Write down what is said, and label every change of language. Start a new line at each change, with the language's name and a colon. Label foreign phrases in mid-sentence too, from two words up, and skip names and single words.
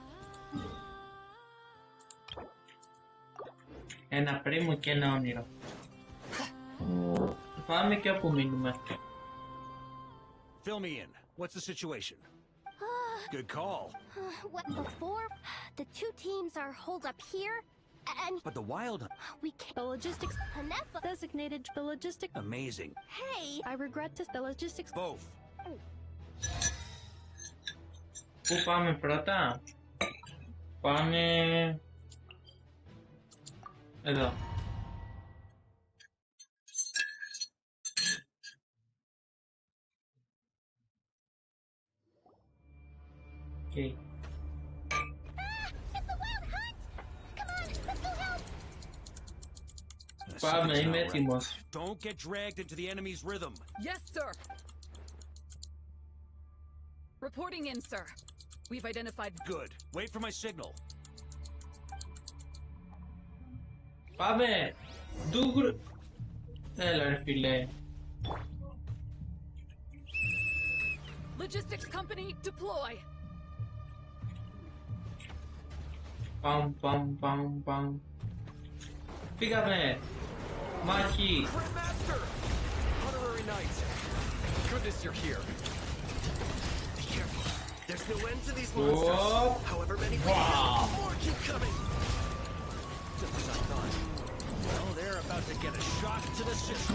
Greek: Ένα πρίμο και ένα όνειρο. Πάμε και όπου μείνουμε.
English: Fill me in. What's the situation? Good call. Before, the two teams are holed up here, and... But the wild... We can't... The logistics... Hanefa... Designated the logistics... Amazing. Hey! I regret to... The logistics... Both.
Greek: Πού πάμε πρώτα? Πάμε... Εδώ.
English: Okay.
Greek: Πάμε, είμαι έτοιμος.
English: Don't get dragged into the enemy's rhythm. Yes, sir. Reporting in, sir. We've identified... Good. Wait for my signal.
Greek: Πάμε! Ντούγκρ... Έλα ρε φίλε.
English: Logistics company, deploy.
Greek: Παμ. Πήγαμε! Μάχη!
English: Master! Honorary Knight! Goodness you're here. Be careful. There's no end to these monsters. However many more keep coming. Just as I thought. Well, they're about to get a shock to the system.